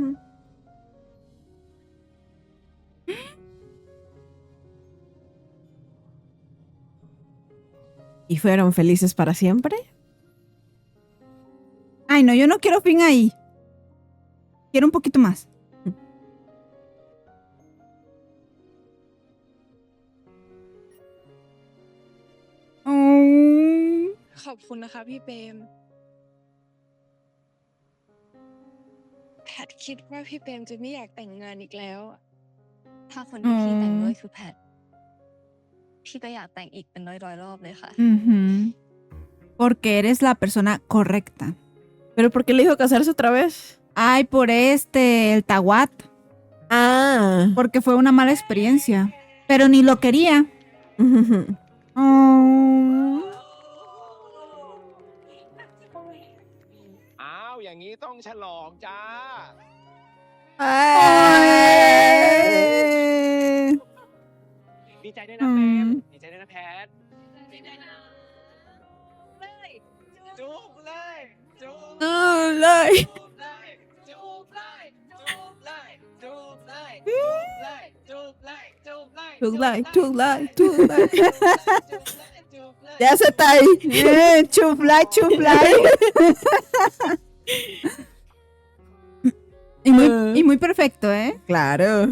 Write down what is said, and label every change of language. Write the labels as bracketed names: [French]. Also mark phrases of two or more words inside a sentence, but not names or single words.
[Spanish] ¿Y fueron felices para siempre? Ay, no, yo no quiero fin ahí. Quiero un poquito más. [Thai] ขอบคุณนะคะพี่เปรม แพทคิดว่าพี่เปรมจะไม่อยากแต่งงานอีกแล้วอะ ถ้าคนที่พี่แต่งด้วยคือแพท พี่ก็อยากแต่งอีกเป็นร้อยๆรอบเลยค่ะ [Spanish] Ujú. Porque eres la persona correcta. ¿Pero por qué le dijo casarse otra vez? Ay, por el Tahuat. Ah. Porque fue una mala experiencia. Pero ni lo quería. [Thai] อ้าวอย่างนี้ต้องฉลองจ้า ดีใจด้วยนะเปรมดีใจด้วยนะแพทจูบเลยจูบเลย จูบเลย จูบเลยจูบเลยจูบเลยจูบเลยจูบเลย ถูกไล่ถูกไล่ถูกไล่ [Spanish] Ya se está ahí. Chuflay, chuflay. Y muy perfecto, ¿eh? Claro.